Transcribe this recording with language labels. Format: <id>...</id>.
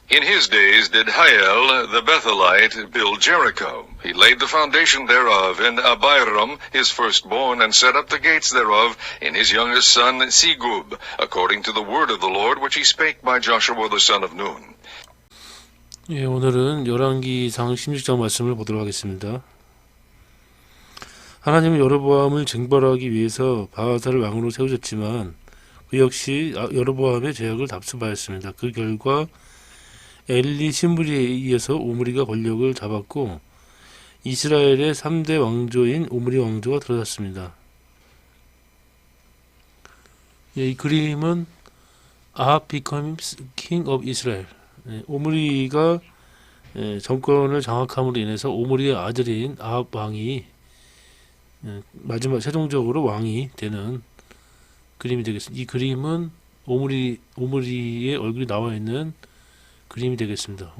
<en>In his days did Hiel the Bethelite build Jericho. He laid the foundation thereof in Abiram his firstborn, and set up the gates thereof in his youngest son Segub, according to the word of the Lord which he spake by Joshua the son of Nun.</en> <ko>예, 오늘은 열왕기상 16장 말씀을 보도록 하겠습니다. 하나님은 여로보암을 쟁벌하기 위해서 바하사를 왕으로 세우셨지만 그 역시 여로보암의 죄악을 답습하였습니다. 그 결과 엘리 신부리에 의해서 오므리가 권력을 잡았고 이스라엘의 3대 왕조인 오므리 왕조가 들어섰습니다. 예, 이 그림은</ko> <en>Ahab becomes king of Israel.</en> <ko>오므리가 정권을 장악함으로 인해서 오므리의 아들인 아합 왕이 마지막 최종적으로 왕이 되는 그림이 되겠습니다. 이 그림은 오므리의 얼굴이 나와 있는 그림이 되겠습니다.</ko>